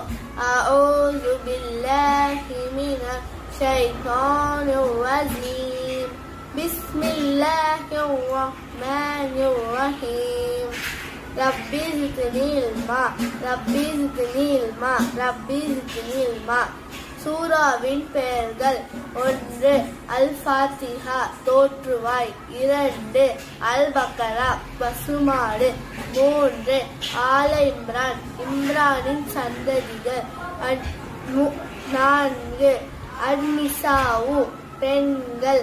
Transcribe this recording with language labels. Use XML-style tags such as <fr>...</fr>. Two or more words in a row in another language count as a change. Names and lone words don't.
<ar>أعوذ بالله من الشيطان الرجيم. بسم الله الرحمن الرحيم. رب زدني علما.</ar> <ta>சூராவின் பெயர்கள். 1. அல்-ஃபாத்திஹா தோற்றுவாய். 2. அல்-பக்ரா பசுமாடு. 3. ஆல இம்ரான் இம்ரானின் சந்ததிகள். 4. அன்-நிசாஉ பெண்கள்.</ta>